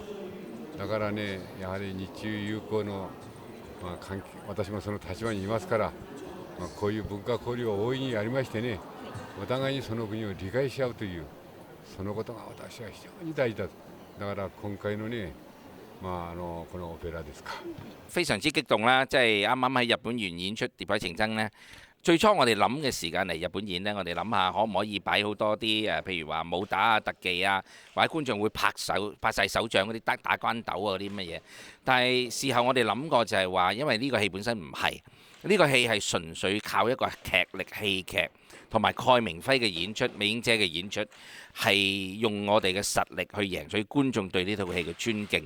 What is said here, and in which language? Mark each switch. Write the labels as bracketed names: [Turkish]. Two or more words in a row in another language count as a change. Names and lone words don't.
[Japanese] だからね、やはり日中友好の、関係、私もその立場にいますから、こういう文化交流は大いにありましてね、お互いにその国を理解し合うという、そのことが私は非常に大事だ。だから今回のね、このオペラですか。 [Cantonese] 非常之激動啦！即係啱啱喺日本完演出《蝶海情真》呢。最初我哋諗嘅時間嚟日本演呢，我哋諗下可唔可以擺好多啲譬如話武打啊、特技啊，或者觀眾會拍晒手掌嗰啲打關鬥啊嗰啲乜嘢。但係事後我哋諗過就係話，因為呢個戲本身唔係，呢個戲係純粹靠一個劇力戲劇同埋蓋明輝嘅演出、美英姐嘅演出，係用我哋嘅實力去贏取觀眾對呢套戲嘅尊敬。